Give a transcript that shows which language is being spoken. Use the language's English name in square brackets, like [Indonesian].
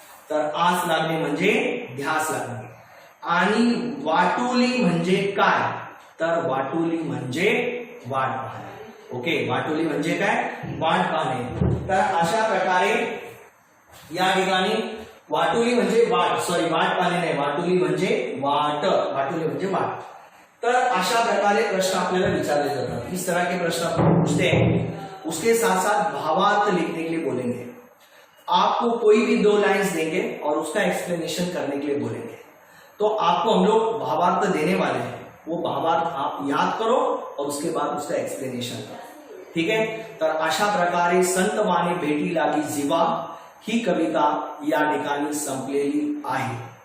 [Marathi] तर आस लागणे म्हणजे ध्यास लागणे। आणि वाटुली म्हणजे काय? तर वाटुली म्हणजे वाट पाहणे। ओके, वाटोली म्हणजे काय, वाट पाहणे. तर अशा प्रकारे या ठिकाणी वाटोली म्हणजे वाट, सॉरी वाट पाहणे नाही, वाटोली म्हणजे वाट, वाटोली म्हणजे वाट. तर अशा प्रकारे प्रश्न आपल्याला विचारले जातात. [Hindi] इस तरह के प्रश्न आपको पूछते हैं. उसके साथ साथ भावार्थ लिखने के लिए बोलेंगे. आपको कोई भी 2 लाइंस देंगे और उसका एक्सप्लेनेशन करने के लिए बोलेंगे. तो आपको हम लोग भावार्थ देने वाले हैं, वो भावार्थ आप याद करो और उसके बाद उसका एक्सप्लेनेशन करो. [Marathi] ठीक आहे. तर अशा प्रकारे संतवाणी भेटी लागी जीवा ही कविता या ठिकाणी संपलेली आहे.